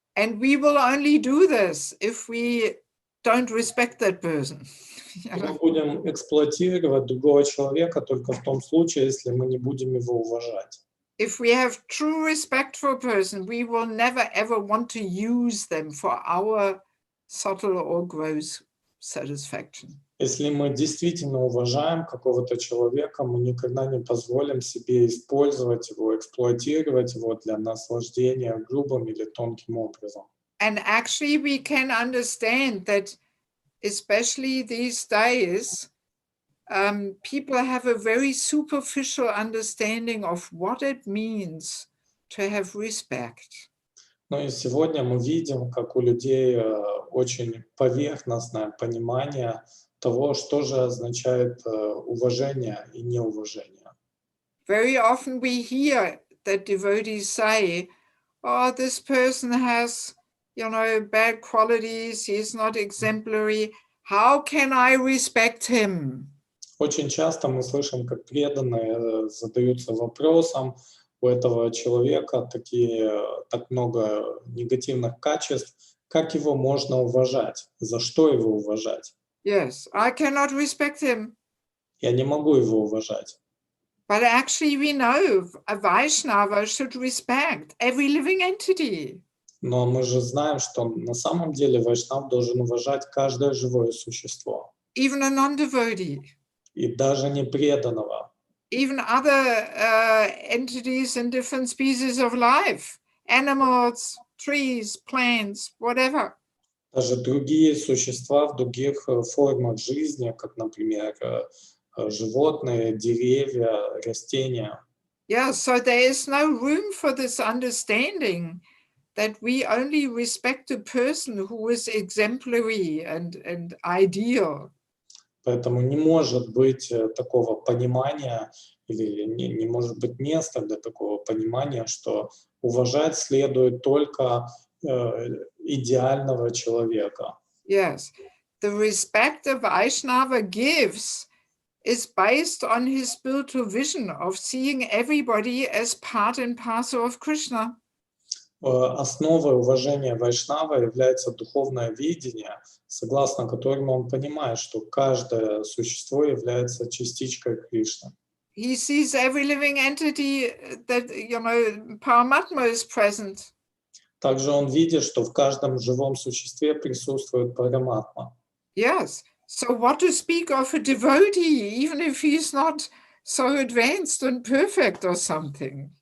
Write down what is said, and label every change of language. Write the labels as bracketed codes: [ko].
[en] And we will only do this if we don't respect that person. [ru] Мы будем эксплуатировать другого человека только в том случае, если мы не будем его уважать. [en] If we have true respect for a person, we will never ever want to use them for our subtle or gross satisfaction. [ru] Если мы действительно уважаем какого-то человека, мы никогда не позволим себе использовать его, эксплуатировать его для наслаждения грубым или тонким образом. [en] And actually we can understand that, especially these days, people have a very superficial understanding of what it means to have respect. [ru] Ну и сегодня мы видим, как у людей очень поверхностное понимание того, что же означает уважение и неуважение. [en] Very often we hear that devotees say, oh, this person has, bad qualities, he is not exemplary, how can I respect him? [ru] Очень часто мы слышим, как преданные задаются вопросом, у этого человека так много негативных качеств, как его можно уважать, за что его уважать? [en] Yes, I cannot respect him. [ru] Я не могу его уважать. [en] But actually we know a Vaishnava should respect every living entity. [ru] Но мы же знаем, что на самом деле вайшнав должен уважать каждое живое существо. [en] Even a non-devotee. [ru] И даже не преданного. [en] Even other entities in different species of life. Animals, trees, plants, whatever. [ru] Даже другие существа в других формах жизни, как, например, животные, деревья, растения. [en] Yeah, so there is no room for this understanding that we only respect a person who is exemplary and ideal. [ru] Поэтому не может быть такого понимания, или не может быть места для такого понимания, что уважать следует только идеального человека. [en] Yes, the respect a Vaishnava gives is based on his spiritual vision of seeing everybody as part and parcel of Krishna. [ru] Основой уважения вайшнава является духовное видение, согласно которому он понимает, что каждое существо является частичкой Кришны. [en] He sees every living entity that, Paramatma is present. [ru] Также он видит, что в каждом живом существе присутствует Параматма. [en] Yes, so what to speak of a devotee, even if he's not so advanced and perfect or something.